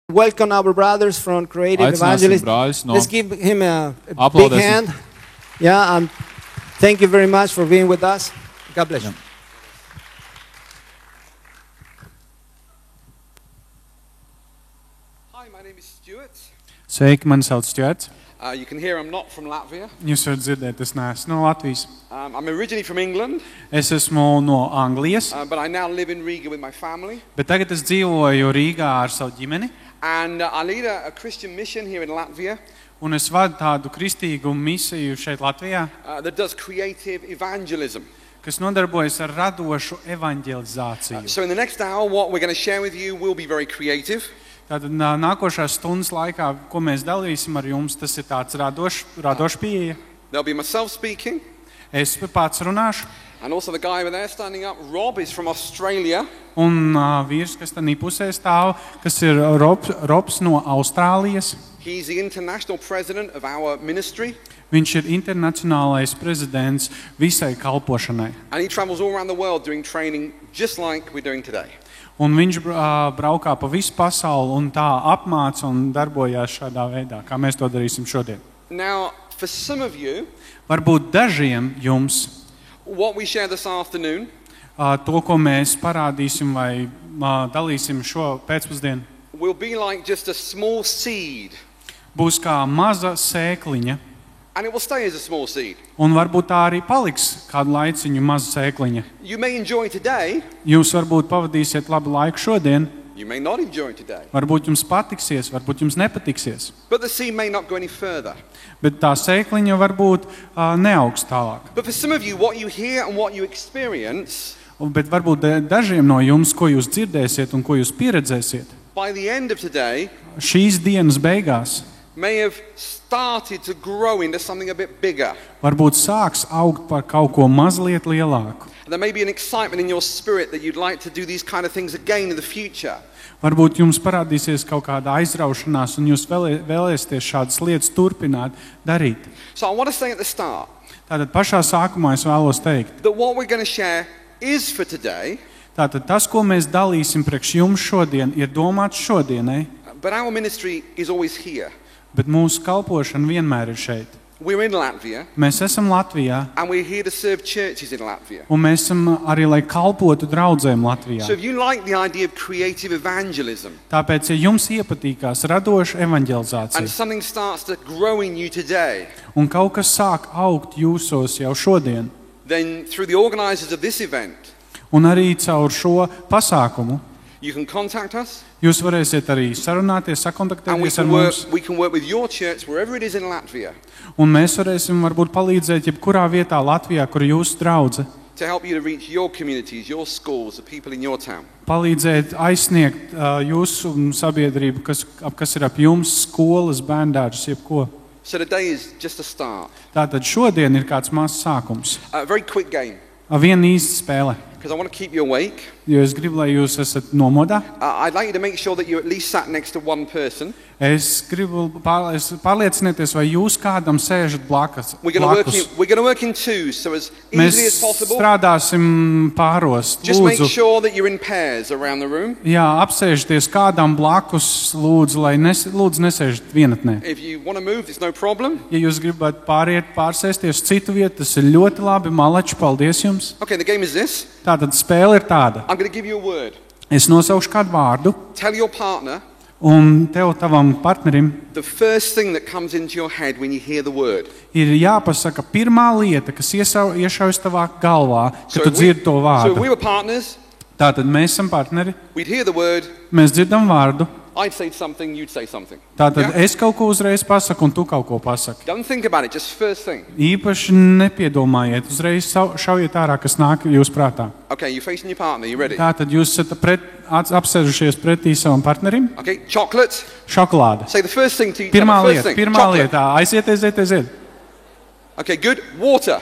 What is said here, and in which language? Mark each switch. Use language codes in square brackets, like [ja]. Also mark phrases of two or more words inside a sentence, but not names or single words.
[en] Welcome our brothers from Creative [lv] Aicināsim [en] Evangelists. [lv] brāļus no [en] Let's give him a big [lv] Aplaudēsim. [en] hand. Yeah, and thank you very much for being with us. God bless you. Hi, my name is Stuart. [lv] Sveiki, mani sauc Stjorts. [en] You can hear I'm not from Latvia. [lv] Jūs varat dzirdēt, es neesmu no Latvijas. [en] I'm originally from England, [lv] Es esmu no Anglijas, [en] but I now live in Riga with my family. [lv] bet tagad es dzīvoju Rīgā ar savu ģimeni. [en] And I lead a Christian mission here in Latvia [lv] Un es vadu tādu kristīgu misiju šeit Latvijā, [en] that does creative evangelism. [lv] kas nodarbojas ar radošu evaņģelizāciju. [en] So in the next hour, what we're going to share with you will be very creative. [lv] Tātad nākošās stundas laikā, ko mēs dalīsim ar jums, tas ir tāds radošs pieeja. [en] There'll be myself speaking, [lv] Es pats runāšu, [en] and also the guy over there standing up, Rob, is from Australia. [lv] un vīrs, kas tanī pusē stāv, kas ir Robs no Austrālijas. [en] He's the international president of our ministry, [lv] Viņš ir internacionālais prezidents visai kalpošanai. [en] and he travels all around the world doing training just like we're doing today. [lv] Un viņš braukā pa visu pasauli un tā apmāca un darbojās šādā veidā, kā mēs to darīsim šodien. [en] Now, for some of you, [lv] Varbūt dažiem jums [en] what we share this afternoon [lv] to, ko mēs parādīsim vai dalīsim šo pēcpusdienu, [en] will be like just a small seed, [lv] būs kā maza sēkliņa. [en] and it will stay as a small seed. [lv] Un varbūt tā arī paliks kādu laiciņu maza sēkliņa. [en] You may enjoy today, [lv] Jūs varbūt pavadīsiet labu laiku šodien, [en] you may not enjoy today, [lv] varbūt jums patiksies, varbūt jums nepatiksies. [en] but the seed may not go any further. [lv] Bet tā sēkliņa varbūt neaugs tālāk. [en] But for some of you, what you hear and what you experience, [lv] Bet varbūt dažiem no jums, ko jūs dzirdēsiet un ko jūs pieredzēsiet, [en] by the end of today, [lv] šīs dienas beigās [en] may have started to grow into something a bit bigger. [lv] varbūt sāks augt par kaut ko mazliet lielāku. [en] And there may be an excitement in your spirit that you'd like to do these kind of things again in the future. [lv] Varbūt jums parādīsies kaut kāda aizraušanās un jūs vēlēsieties šādas lietas turpināt darīt. [en] So I want to say at the start [lv] Tātad pašā sākumā es vēlos teikt, [en] that what we're going to share is for today, [lv] tātad tas, ko mēs dalīsim priekš jums šodien, ir domāts šodienai, [en] but our ministry is always here. [lv] bet mūsu kalpošana vienmēr ir šeit. [en] We're in Latvia, [lv] Mēs esam Latvijā [en] and we're here to serve churches in Latvia. [lv] un mēs esam arī, lai kalpotu draudzēm Latvijā. [en] So if you like the idea of creative evangelism, [lv] Tāpēc, ja jums iepatīkās radoša [en] and [lv] evaņģelizācija [en] something starts to grow in you today, [lv] un kaut kas sāk augt jūsos jau šodien, [en] then through the organisers of this event, [lv] un arī caur šo pasākumu, [en] you can contact us, [lv] jūs varēsiet arī sarunāties, [en] and [lv] sakontaktēties ar mums, [en] we can work with your church wherever it is in Latvia [lv] un mēs varēsim varbūt palīdzēt jebkurā vietā Latvijā, kur jūsu draudze, [en] to help you to reach your communities, your schools, the people in your town. [lv] palīdzēt aizsniegt jūsu sabiedrību, kas ir ap jums, skolas, bērndārzus, jebko. [en] So today is just a start. [lv] Tātad šodien ir kāds mazs sākums. [en] A very quick game, [lv] Viena īsta spēle, [en] because I want to keep you awake. [lv] jo es gribu, lai jūs esat nomodā. [en] I'd like you to make sure that you at least sat next to one person. [lv] Es gribu pārliecinieties, vai jūs kādam sēžat blakus. [en] We're going to work in twos, so as [lv] Mēs [en] easily as possible. [lv] strādāsim pāros. [en] Just make [lv] Lūdzu, [en] sure that you're in pairs around the room. [lv] jā, apsēžieties kādam blakus, lūdzu, lai lūdzu nesēžat vienatnē. [en] If you want to move, it's no problem. [lv] Ja jūs gribat pārsēsties citu vietu, tas ir ļoti labi. Malači, paldies jums. [en] Okay, the game is this. [lv] Tātad spēle ir tāda. [en] I'm going to give you a word. [lv] Es nosaukšu kādu vārdu, [en] Tell your partner [lv] un tavam partnerim [en] the first thing that comes into your head when you hear the word. [lv] ir jāpasaka pirmā lieta, kas iešaujas tavā galvā, kad tu dzirdi to [en] so if [lv] vārdu. [en] we were partners, [lv] Tātad mēs esam partneri, [en] we'd hear the word, [lv] mēs dzirdam vārdu, [en] I'd say something, you'd say something. [lv] tātad [en] Yeah? [lv] es kaut ko uzreiz pasaku un tu kaut ko pasaki. [en] Don't think about it, just first thing. [lv] Īpaši nepiedomājiet, uzreiz šaujiet ārā, kas nāk jūs prātā. [en] Okay, you're facing your partner, you ready? [lv] Tātad jūs esat apsēžušies pretī savam partnerim. [en] Okay, chocolate. [lv] Šokolāde. [en] Say the first thing to each [lv] Pirmā [en] other. [lv] lieta, [en] First thing, [lv] pirmā [en] chocolate. [lv] lieta. Aiziet. [en] Okay, good. Water.